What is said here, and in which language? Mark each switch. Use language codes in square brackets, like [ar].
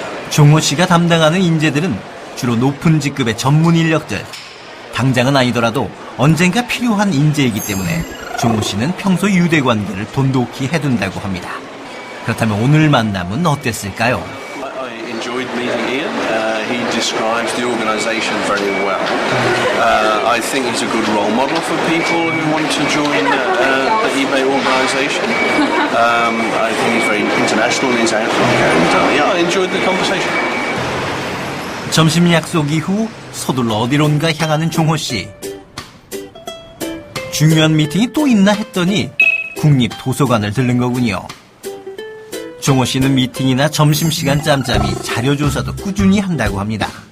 [ko] 종호 씨가 담당하는 인재들은 주로 높은 직급의 전문 인력들. 당장은 아니더라도 언젠가 필요한 인재이기 때문에 종호 씨는 평소 유대 관계를 돈독히 해둔다고 합니다. 그렇다면 오늘 만남은 어땠을까요? [en] I enjoyed meeting Ian. He describes the organisation very well. I think he's a good role model for people who want to join the eBay organisation. I think he's very international in his outlook, and I enjoyed the conversation. [ko] 점심 약속 이후 서둘러 어디론가 향하는 종호 씨. 중요한 미팅이 또 있나 했더니 국립도서관을 들른 거군요. 종호 씨는 미팅이나 점심시간 짬짬이 자료조사도 꾸준히 한다고 합니다.